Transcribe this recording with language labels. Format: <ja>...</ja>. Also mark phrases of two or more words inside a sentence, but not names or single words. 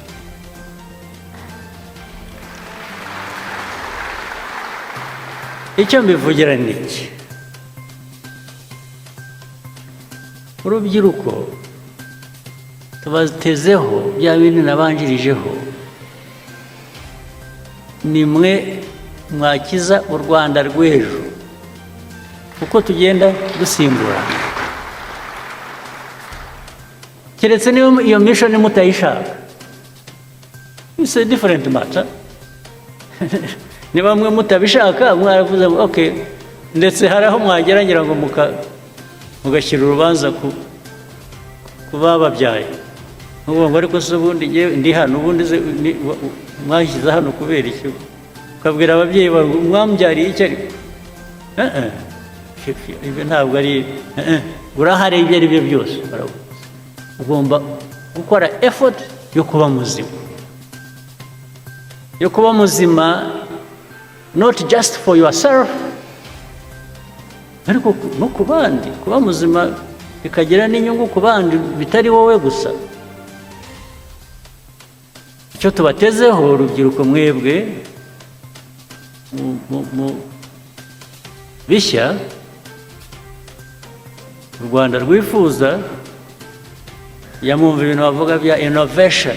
<rw>Icyo mbivugira ni iki: urubyiruko tubatezeho bya bindi nabanjirijeho, nimwe mwakiza u Rwanda rw'ejo uko tugenda dusimburana. Keretse niba iyo mission mutayishaka,</rw> <en>it's a different matter.</en> <rw>Niba mwe mutabishaka mwaravuze ngo okay, ndetse hari aho mwageragera ngo mugashyira urubanza ku bababyaye, ngo ariko se ubundi ndi hano, ubundi mwashyize hano kubera iki? Ukabwira ababyeyi mwambyariye iki? Ariko ibyo ntabwo ari urahari, ibyo ari byo byose ugomba gukora effort yo kuba muzima,</rw> <en>not just for yourself,</en> <rw>ariko no ku bandi. Kuba muzima bikagira n'inyungu ku bandi, bitari wowe gusa. Icyo tubatezeho urubyiruko mwebwe bishya u Rwanda rwifuza yamwumva ibintu bavuga bya innovation.</rw>